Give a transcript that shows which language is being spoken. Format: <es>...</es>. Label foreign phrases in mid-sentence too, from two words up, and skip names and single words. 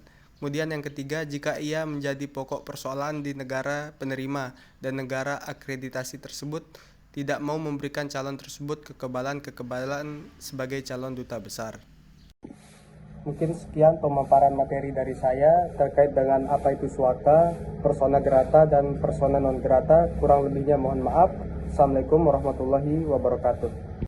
<id>Kemudian yang ketiga, jika ia menjadi pokok persoalan di negara penerima dan negara akreditasi tersebut tidak mau memberikan calon tersebut kekebalan sebagai calon duta besar. Mungkin sekian pemaparan materi dari saya terkait dengan apa itu suaka,</id> <la>persona grata, dan persona non grata.</la> <id>Kurang lebihnya mohon maaf.</id> <ar>السلام عليكم ورحمة الله وبركاته.</ar>